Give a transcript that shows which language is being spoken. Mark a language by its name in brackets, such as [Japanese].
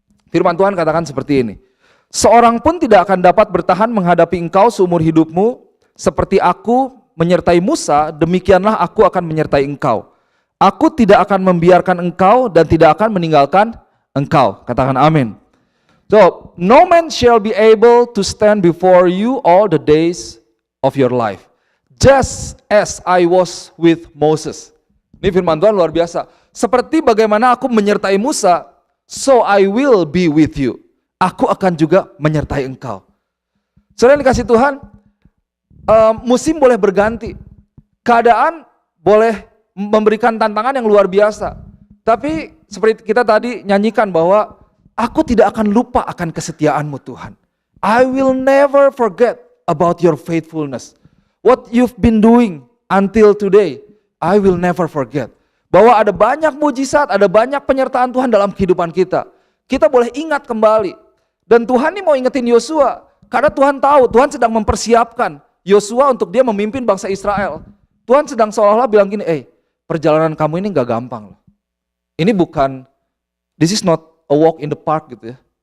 [Indonesian] Firman Tuhan katakan seperti ini. Seorang pun tidak akan dapat bertahan menghadapi engkau seumur hidupmu, seperti aku menyertai Musa, demikianlah aku akan menyertai engkau. Aku tidak akan membiarkan engkau dan tidak akan meninggalkan engkau. Katakan amin. [English] So, no man shall be able to stand before you all the days of your life. Just as I was with Moses. [Indonesian] Ini firman Tuhan luar biasa. Seperti bagaimana aku menyertai Musa, [English] so I will be with you. [Indonesian] Aku akan juga menyertai engkau. Saudara yang dikasih Tuhan, musim boleh berganti. Keadaan boleh memberikan tantangan yang luar biasa. Tapi seperti kita tadi nyanyikan bahwa aku tidak akan lupa akan kesetiaanmu Tuhan. [English] I will never forget about your faithfulness. What you've been doing until today, I will never forget. [Indonesian] Bahwa ada banyak mujizat, ada banyak penyertaan Tuhan dalam kehidupan kita. Kita boleh ingat kembali. Dan Tuhan ini mau ingetin Yosua. Karena Tuhan tahu, Tuhan sedang mempersiapkan Yosua untuk dia memimpin bangsa Israel. Tuhan sedang seolah-olah bilang gini, perjalanan kamu ini gak gampang loh. Ini bukan, [English] this is not a walk in the park [Indonesian] gitu ya.